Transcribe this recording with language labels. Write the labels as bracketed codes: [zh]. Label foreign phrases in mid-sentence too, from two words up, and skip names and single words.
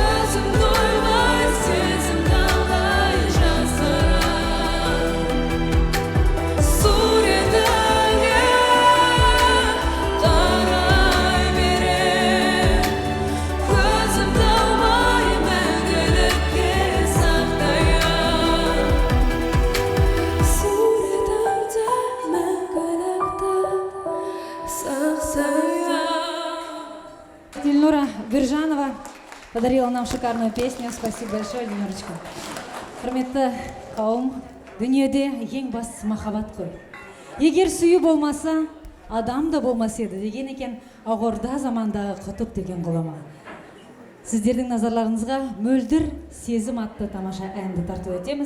[kk] көзім тоймай сезім талай жасырам суретіңе қарай берем көзім талмай мәңгілікке сақтаям суретіңде мәңгілікті сақтаям. [ru] Дильнура Бержанова подарила нам шикарную песню. Спасибо большое, Дильнурочка. [kk] Құрметті қауым, дүниеде ең бастысы махаббат қой. Егер сүю болмаса, адам да болмас еді деген екен ағорда замандағы құтып деген ғұлама. Сіздердің назарларыңызға мөлдір сезім атты тамаша әнді тарту етеміз.